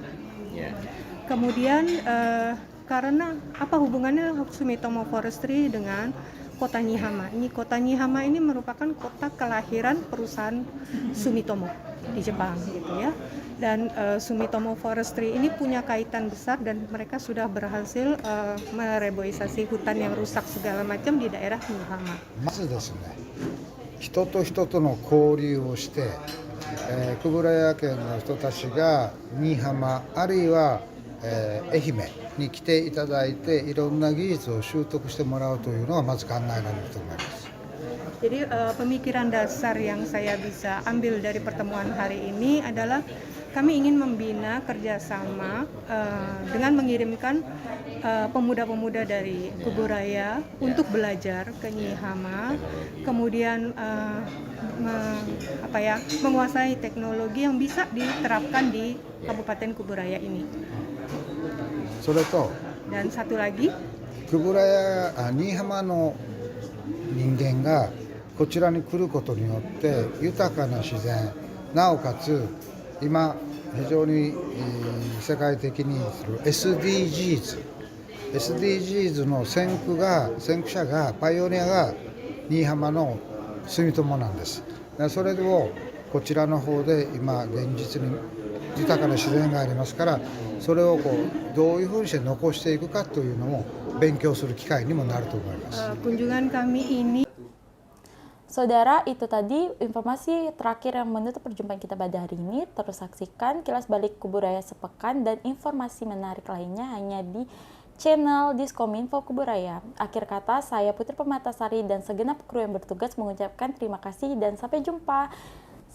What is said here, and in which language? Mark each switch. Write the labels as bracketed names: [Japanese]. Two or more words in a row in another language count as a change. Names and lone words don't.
[Indonesian] Kemudian karena apa hubungannya Sumitomo Forestry dengan Kota Nihama? Kota Nihama ini merupakan kota kelahiran perusahaan Sumitomo di Jepang, gitu ya. Dan Sumitomo Forestry ini punya kaitan besar dan mereka sudah berhasil mereboisasi hutan yang rusak segala macam di daerah Nihama. [Japanese] まずですね、人と人との交流をして、久浦谷県の人たちが新居浜あるいは愛媛に来ていただいていろんな技術を習得してもらうというのがまず考えられると思います。 [Indonesian] Jadi pemikiran dasar yang saya bisa ambil dari pertemuan hari ini adalah kami ingin membina kerjasama dengan mengirimkan pemuda-pemuda dari Kuburaya untuk belajar ke Nihama, kemudian menguasai teknologi yang bisa diterapkan di Kabupaten Kuburaya ini. [Japanese] それと [Indonesian] Dan satu lagi, [Japanese] 新居浜の人間がこちらに来ることによって豊かな自然、なおかつ今非常に世界的にする SDGs の先駆者がパイオニアが新居浜の住友なんです。それをこちらの方で今現実に豊かな自然がありますから、それをどういうふうにして残していくかというのも勉強する機会にもなると思います。 [Indonesian] kunjungan kami ini. Saudara, itu tadi informasi terakhir yang menutup perjumpaan kita pada hari ini. Terus saksikan kilas balik Kuburaya sepekan dan informasi menarik lainnya hanya di channel Diskominfo Kuburaya. Akhir kata, saya Putri Permatasari dan segenap kru yang bertugas mengucapkan terima kasih dan sampai jumpa.